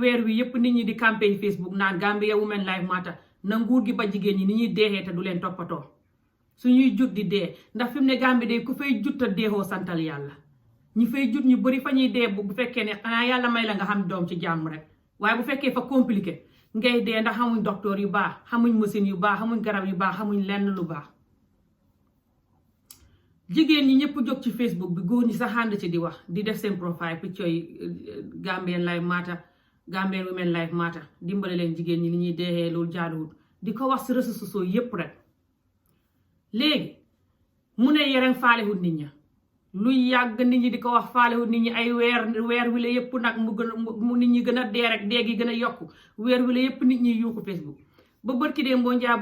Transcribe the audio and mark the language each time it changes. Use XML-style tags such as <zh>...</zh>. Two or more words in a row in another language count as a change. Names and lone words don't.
<wo>weer wi yépp nit ñi di campagne Facebook naan Gambia Women Life Matter na nguur gi ba jigéen ñi ni ñuy deexee te du leen toppatoo suñuy jut di dee ndax fi mu ne Gambie day ku fay jut te deexoo santal yàlla ñi fay jut ñu bëri fa ñuy dee bu fekkee ne xanaa yàlla may la nga xam doom ci jàmm rek waaye bu fekkee fa compliqué ngay dee ndax xamuñ docteur yu baax xamuñ machine yu baax xamuñ garab yu baax xamuñ lenn lu baax jigéen ñi ñëpp jóg ci Facebook bi góor ñi sax ànd ci di wax di def seen</wo> <en>profile picture</en> <wo>yi Gambian Life Matter Gambian Women Life Matter dimbale leen jigéen ñi li ñuy deexee loolu jaaduwut di ko wax si</wo> <fr>réseaux sociaux</fr> <wo>yépp rek léegi mu ne yereen faalewut nit ña lu yàgg nit ñi di ko wax faalewut nit ñi ay weer wi la yépp nag mu nit ñi gën a dee rek dee gi gën a yokku weer wi la yépp nit ñi yuuxu Facebook ba bërki dee mboo njaa bu</wo>